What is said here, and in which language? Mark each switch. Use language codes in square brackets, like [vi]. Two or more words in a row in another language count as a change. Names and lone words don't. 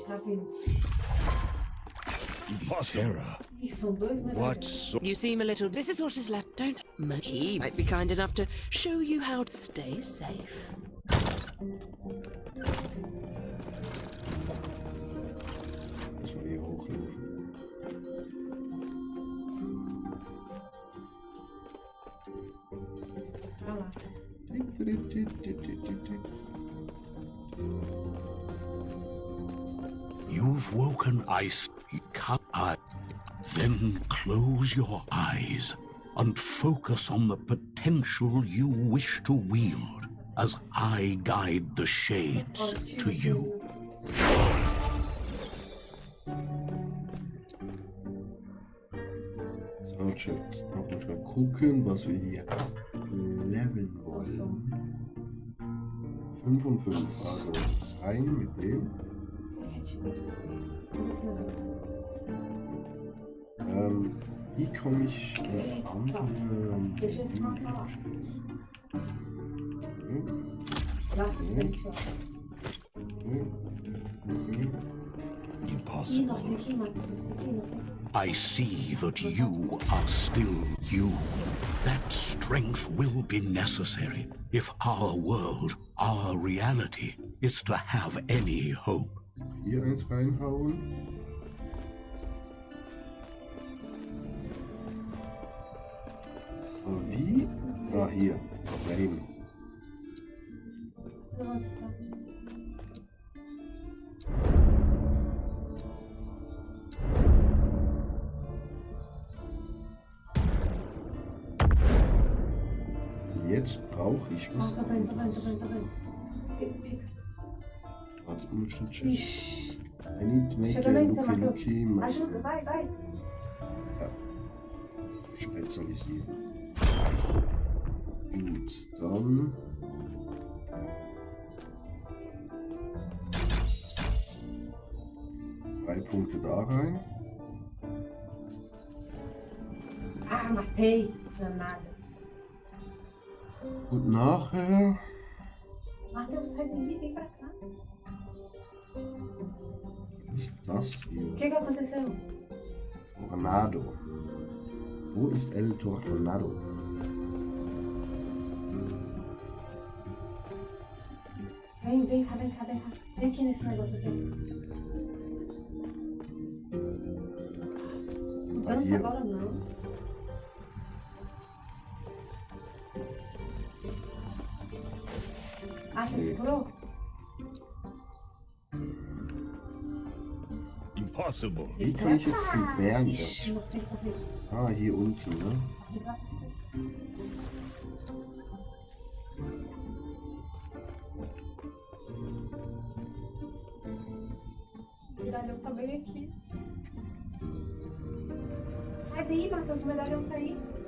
[pt] filho. Terror. Ih, são dois medalhões. [en] What sort? You seem a little. This is what is left. Don't. He might be kind enough to show you how to stay safe. [de] Muss man hier hochlaufen. [pt] Pra lá. [en] You've woken ice. Then close your eyes and focus on the potential you wish to wield as I guide the shades to you. So, check. [de] Noch mal gucken, was wir hier leveln wollen. 5 und 5, also rein mit dem. Wie komme ich ins andere? [en] Impossible. I see that you are still you. That strength will be necessary if our world, our reality, is to have any hope. [de] Hier eins reinhauen. Aber wie? Ah, hier. Nein. Jetzt brauche ich was. [pt] Tá vendo, tá vendo, tá vendo, tá vendo. Fica. [de] Warte, um Schnitt. [pt] Ixi. [en] I need to make [pt] Chega a daí, você [en] looky [pt] matou. [en] looky map. [pt] Ajuda, vai, vai. [de] Spezialisieren. Gut, dann. Drei Punkte da rein. [pt] Ah, matei. Danada. [de] Und nachher. [pt] Matheus, sai daí, vem pra cá. [de] Was ist das [pt] O [de] hier? [pt] que aconteceu? [de] Tornado. Wo ist El Tornado? [pt] Vem, vem cá, vem cá, vem cá. Vem aqui nesse negócio aqui. Não dança agora não. Ah, você segurou? [en] Impossible. [de] Wie kann ich jetzt den Bären [pt] Ixi, [de] das? [pt] não tem como. [de] Ah, hier unten, ne? [pt] O medalhão tá bem aqui. Sai daí, Matheus, o medalhão tá aí.